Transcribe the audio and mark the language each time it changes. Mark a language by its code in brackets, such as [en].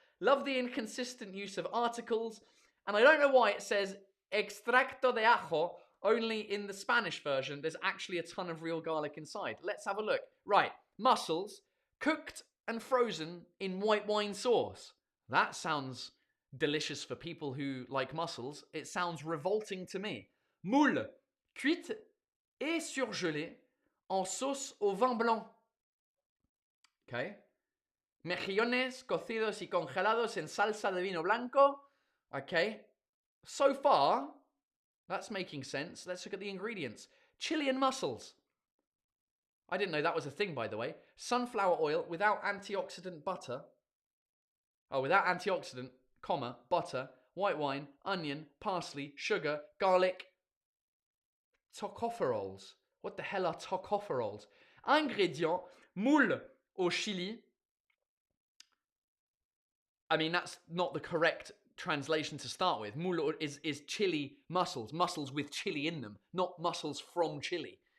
[en] Love the inconsistent use of articles, and I don't know why it says [es] extracto de ajo [en] only in the Spanish version. There's actually a ton of real garlic inside. Let's have a look. Right, mussels, cooked and frozen in white wine sauce. That sounds delicious for people who like mussels. It sounds revolting to me. [fr] Moule, cuite et surgelée en sauce au vin blanc. [en] Okay. [es] Mejillones cocidos y congelados en salsa de vino blanco. [en] Okay. So far, that's making sense. Let's look at the ingredients. Chilean mussels. I didn't know that was a thing, by the way. Sunflower oil without antioxidant butter. Without antioxidant, butter, white wine, onion, parsley, sugar, garlic, tocopherols. What the hell are tocopherols? [fr] Ingrédients, moule au chili, [en] I mean, that's not the correct translation to start with. Mulo is chili mussels, mussels with chili in them, not mussels from Chile.